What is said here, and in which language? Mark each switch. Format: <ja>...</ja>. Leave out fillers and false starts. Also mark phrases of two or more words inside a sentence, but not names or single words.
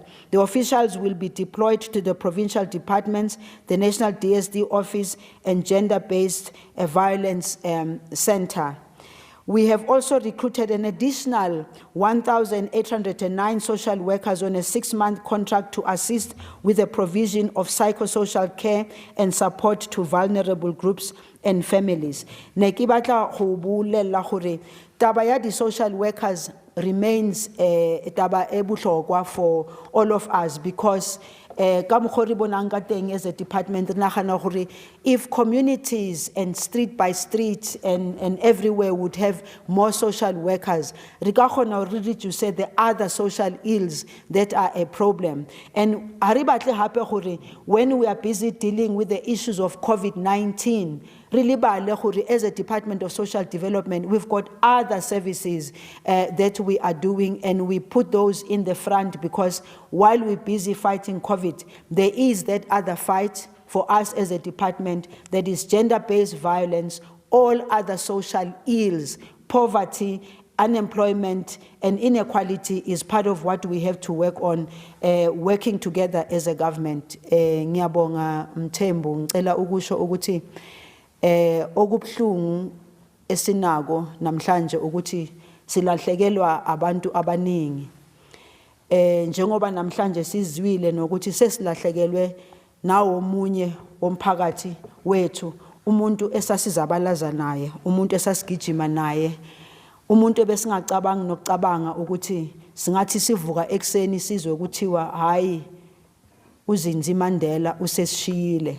<en>The officials will be deployed to the provincial departments, the National DSD Office, and Gender-Based Violence Center. We have also recruited an additional 1,809 social workers on a 6-month contract to assist with the provision of psychosocial care and support to vulnerable groups and families.</en> <nso>Ne ke batla go bolela gore taba ya di</nso> <en>social workers remains</en> <nso>taba e bohlokwa</nso> <en>for all of us, because</en> <nso>ka mokgwa re bonang ka teng</nso> <en>as a department</en> <nso>re nagana gore</nso> <en>if communities and street by street and everywhere would have more social workers,</en> <nso>re ka kgona gore re</nso> <en>reduce the other social ills that are a problem. And</en> <nso>ha re batle hape gore</nso> <en>when we are busy dealing with the issues of COVID-19, really as a Department of Social Development, we've got other services that we are doing, and we put those in the front because while we're busy fighting COVID, there is that other fight for us as a department that is gender-based violence, all other social ills, poverty, unemployment, and inequality is part of what we have to work on, working together as a government.</en> <zu>Ngiyabonga Mthembu, ngicela ukusho ukuthi okubhlungu esinako namhlanje ukuthi silahlekelwa abantu abaningi. Njengoba namhlanje sizwile nokuthi sesilahlekelwe nawo omunye womphakathi wethu, umuntu esasizabalaza naye, umuntu esasigijima naye, umuntu ebesingacabanga nokucabanga ukuthi singathi sivuka ekseni sizwe ukuthiwa hayi uZinzi Mandela usesishiyile.</zu>